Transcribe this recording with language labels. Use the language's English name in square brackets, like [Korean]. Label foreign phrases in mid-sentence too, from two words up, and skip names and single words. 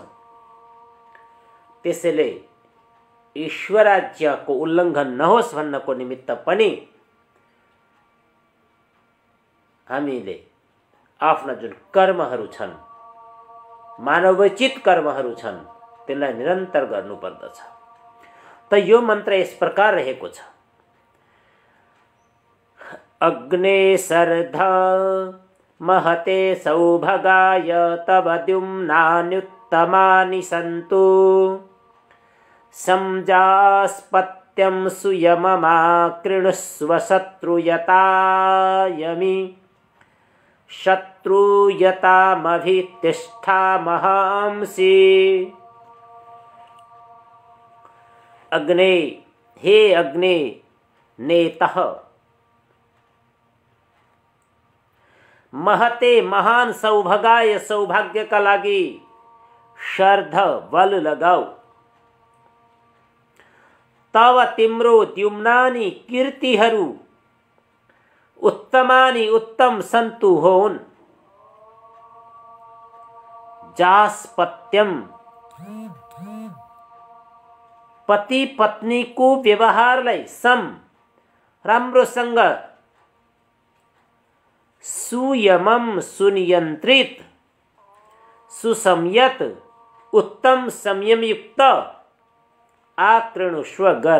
[Nepali] त्यसैले ईश्वराज्यको उल्लङ्घन नहोस् भन्नको निमित्त पनि हामीले आफ्ना जुन कर्महरू छन्, मानवोचित कर्महरू छन्, त्यसलाई निरन्तर गर्नुपर्दछ। त यो मन्त्र यस प्रकार रहेको छ। [Sanskrit] अग्ने सर्धा महते सौभगाय तव द्युम्नान्युत्तमानि सन्तु संजास्पत्यं सुयममा कृणुस्व शत्रुयतायमि शत्रुयतामभितिष्ठामहांसि। अग्ने, हे अग्ने नेतः, महते [Nepali] महान सौभागाय सौभाग्यका लागि शर्ध बल लगाऊ। तव तिम्रो द्युम्नानि कीर्तिहरू उत्तमानि उत्तम सन्तु होन्। जास्पत्यम पति पत्नीको व्यवहारलाई सम राम्रोसँग सुयमम सुनियन्त्रित सुसंयत उत्तम संयमयुक्त आकृणुष्व गर।